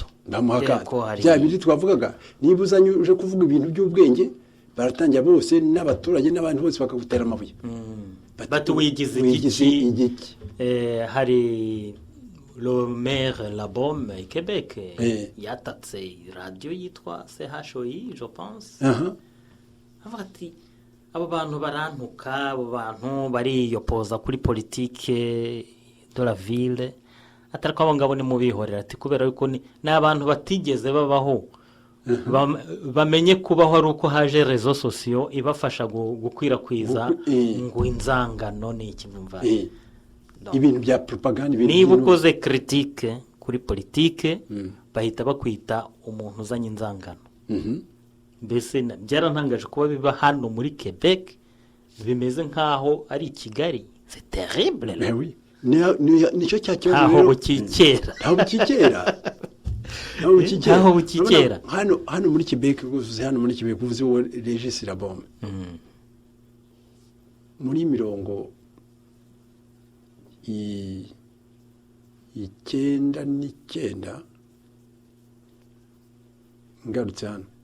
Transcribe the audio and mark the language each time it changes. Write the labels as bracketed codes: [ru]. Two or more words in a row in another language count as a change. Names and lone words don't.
[rw] bya bindi twavugaga niba uzanye uje kuvuga ibintu by'ubwenge baratangira bose n'abaturage n'abandi bose bakagutera amabuye bati wigize igiki hari [fr] le maire [rw] Labome Quebec yatatse radio yitwa CHOI je pense avuga ati abo bantu barantuka abo bantu bariyopoza kuri [fr] politique de la ville [rw] atariko abo ngabo ni mubihorera ati kubera yuko ni abantu batigeze babaho bamenye kubaho ari uko haje rezo sosiyo ibafasha gukwirakwiza ngo inzangano ni ikinumva ibintu bya propaganda niba ukoze critique kuri politike bahita bakwita umuntu uzanye inzangano mbese byarantangaje kuba biba hano muri Quebec bimeze nkaho ari i Kigali [fr] c'est terrible Mais oui [rw] nicyo cya kibazo ntaho rero bukikera ntaho bukikera Ntaho bukikera. hano muri Quebec uvuze hano muri Quebec uvuze wo Regis Labombe muri mirongo icyenda n'icyenda ngarutse hano